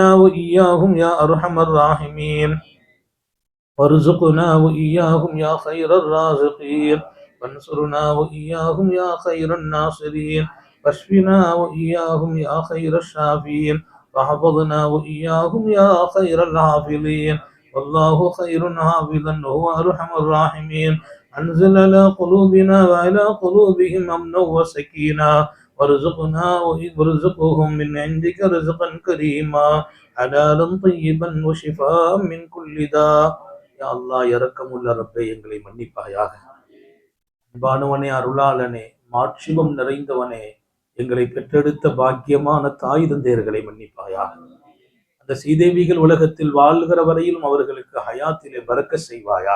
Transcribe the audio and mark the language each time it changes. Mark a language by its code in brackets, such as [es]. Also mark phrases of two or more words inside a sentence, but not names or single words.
[ar] وإياهم يا أرحم الراحمين وارزقنا وإياهم يا خير الرازقين وانصرنا وإياهم يا خير الناصرين واشفنا وإياهم يا خير الشافين وحفظنا وإياهم يا خير الحافظين والله خير حافظا وهو أرحم الراحمين أنزل على قلوبنا وعلى قلوبهم أمنا وسكينا وارزقهم من عندك رزقا كريما حلالا طيبا وشفاء من كل داء [ta] யா அல்லாஹ் இரக்கமுள்ள ரப்பே எங்களை மன்னிப்பாயாக. அன்பானவனே அருளாளனே மாட்சிமம் நிறைந்தவனே எங்களை பெற்றெடுத்த பாக்கியமான தாய் தந்தையர்களை மன்னிப்பாயாக. அந்த சீதேவிகள் உலகத்தில் வாழ்கிற வரையிலும் அவர்களுக்கு ஹயாத்திலே பறக்க செய்வாயாக.